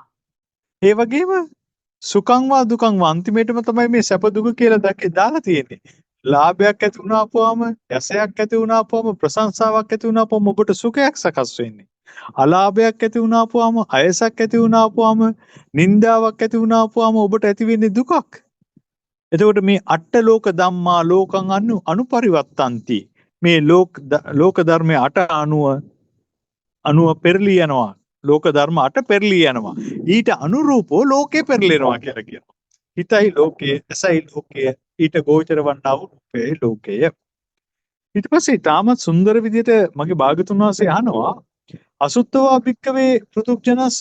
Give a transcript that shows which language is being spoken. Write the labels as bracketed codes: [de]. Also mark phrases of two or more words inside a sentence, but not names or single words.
[si] ඒ වගේම [pi] සුඛං වා දුකං වා [si] අන්තිමේටම තමයි මේ සැප දුක කියලා දාලා තියෙන්නේ. ලාභයක් ඇති වුණාපුවාම යසයක් ඇති වුණාපුවාම ප්‍රශංසාවක් ඇති වුණාපුවාම ඔබට සුඛයක් සකස් වෙන්නේ. අලාභයක් ඇති වුණාපුවාම අයසක් ඇති වුණාපුවාම නින්දාවක් ඇති වුණාපුවාම ඔබට ඇති වෙන්නේ දුකක්. එතකොට මේ [pi] අට්ඨ ලෝක ධම්මා ලෝකං අනුපරිවත්තಂತಿ. [si] මේ ලෝක ධර්මයේ 8 අනුව පෙරලි යනවා. ලෝක ධර්ම 8 පෙරලි යනවා. ඊට අනුරූපව ලෝකේ පෙරලෙනවා කියලා කියනවා. හිතයි ලෝකයේ, ඇසයි ලෝකයේ, ඊට ගෝචර වන්නා වූ රූපේ ලෝකය. ඊට පස්සේ තාමත් සුන්දර විදිහට මගේ භාගතුන් වහන්සේ අහනවා [pi] අසුත්තවා භික්කවේ පෘතුග්ජනස්ස.